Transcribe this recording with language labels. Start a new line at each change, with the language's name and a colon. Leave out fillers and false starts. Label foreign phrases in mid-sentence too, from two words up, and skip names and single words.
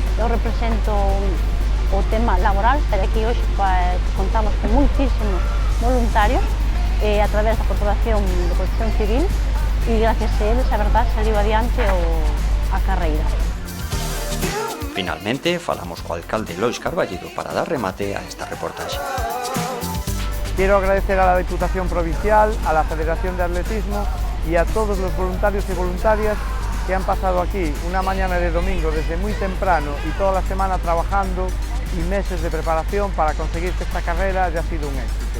Galician: Eu represento o tema laboral, pero aquí hoxe contamos con moitísimos voluntarios a través da Corporación de Protección Civil e gracias a eles, a verdade, saliu adiante a carreira. Finalmente, falamos co alcalde Lois Carballido para dar remate a esta reportaxe.
Spanish: Quiero agradecer a la Diputación Provincial, a la Federación de Atletismo y a todos los voluntarios y voluntarias que han pasado aquí una mañana de domingo desde muy temprano y toda la semana trabajando y meses de preparación para conseguir que esta carrera haya sido un éxito.